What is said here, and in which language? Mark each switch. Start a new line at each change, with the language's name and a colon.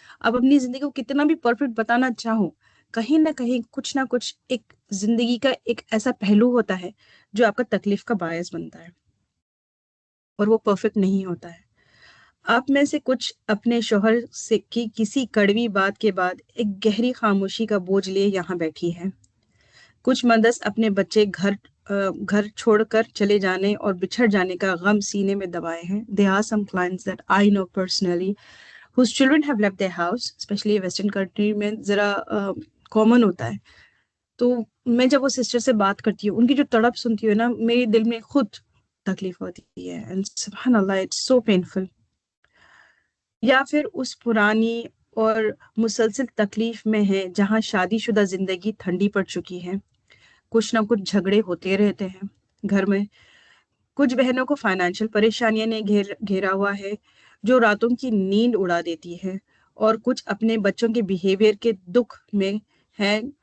Urdu: اب اپنی زندگی کو کتنا بھی پرفیکٹ بتانا چاہو, کہیں نہ کچھ ایک زندگی کا ایک ایسا پہلو ہوتا ہے جو آپ کا تکلیف کا باعث بنتا ہے, اور وہ پرفیکٹ نہیں ہوتا ہے. آپ میں سے کچھ اپنے شوہر سے کی کسی کڑوی بات کے بعد ایک گہری خاموشی کا بوجھ لیے یہاں بیٹھی ہیں. کچھ مدس اپنے بچے گھر چھوڑ کر چلے جانے اور بچھڑ جانے کا غم سینے میں دبائے ہیں.
English: There are some clients that I know personally whose children have left their house, especially western country
Urdu: میں ذرا کامن ہوتا ہے. تو میں جب وہ سسٹر سے بات کرتی ہوں, ان کی جو تڑپ سنتی ہوں نا, میرے دل میں خود تکلیف ہوتی ہے.
English: And سبحان اللہ, it's so painful.
Urdu: یا پھر اس پرانی اور مسلسل تکلیف میں ہے جہاں شادی شدہ زندگی ٹھنڈی پڑ چکی ہے. کچھ نہ کچھ جھگڑے ہوتے رہتے ہیں گھر میں. کچھ بہنوں کو فائنینشیل پریشانیاں نے گھیرا ہوا ہے جو راتوں کی نیند اڑا دیتی ہے, اور کچھ اپنے بچوں کے بیہیویئر کے دکھ میں ہیں.